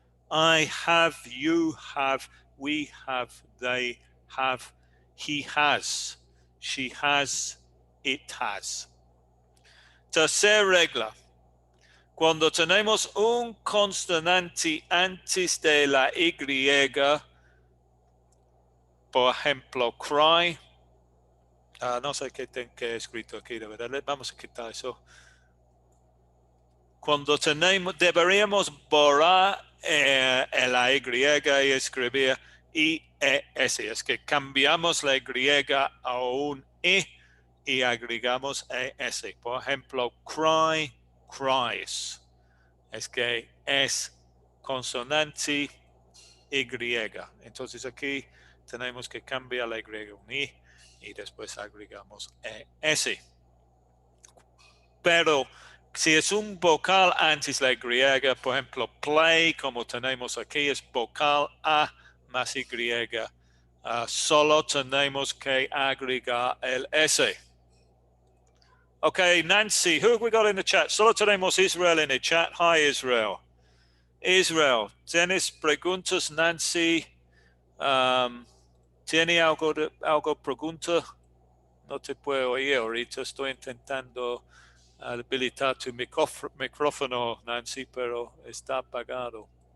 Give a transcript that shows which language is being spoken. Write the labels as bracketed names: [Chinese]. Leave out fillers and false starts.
[English] I have, you have, we have, they have, he has, she has, it has. [Spanish] Tercera regla. Cuando tenemos un consonante antes de la Y, por ejemplo, cry. No sé qué he escrito aquí, de verdad. Vamos a quitar eso. Cuando deberíamos borrar la Y y escribir IES. Es que cambiamos la Y a un I y agregamos ES. Por ejemplo, cry, cries. Es que es consonante Y. Entonces aquí tenemos que cambiar la Y a un I y después agregamos ES. Pero si es un vocal antes la Y, por ejemplo, play, como tenemos aquí, es vocal A más Y. Solo tenemos que agregar el S. [English] Ok, Nancy, who have we got in the chat? [Spanish] Solo tenemos [English] Israel in the chat. Hi, Israel. [Spanish] Israel, ¿tienes preguntas, Nancy? ¿Tiene algo pregunta? No te puedo oír ahorita, estoy intentando habilitar tu micrófono, Nancy, pero está apagado.